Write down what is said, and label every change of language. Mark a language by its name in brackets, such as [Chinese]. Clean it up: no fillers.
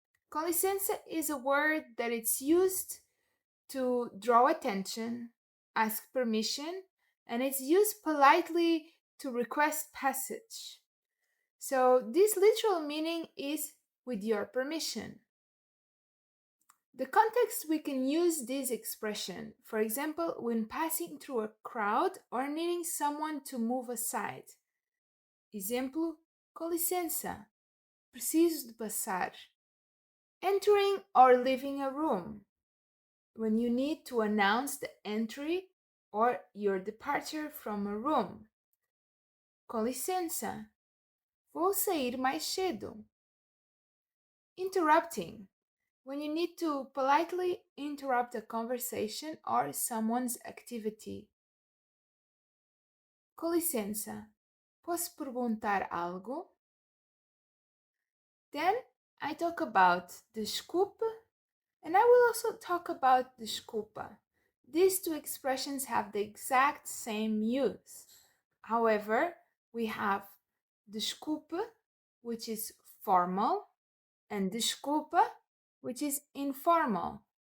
[English] Com licença is a word that it's used to draw attention, ask permission, and it's used politely to request passage. So this literal meaning is with your permission. The context we can use this expression, for example, when passing through a crowd or needing someone to move aside. [Portuguese] Exemplo, com licença, preciso de passar. [English] Entering or leaving a room, when you need to announce the entry or your departure from a room. [Portuguese] Com licença, vou sair mais cedo. [English] Interrupting, when you need to politely interrupt a conversation or someone's activity. [Portuguese] Com licença, posso perguntar algo? [English] Then I talk about desculpe, and I will also talk about desculpa. These 2 expressions have the exact same use. However, we have desculpe, which is formal, and desculpa, which is informal.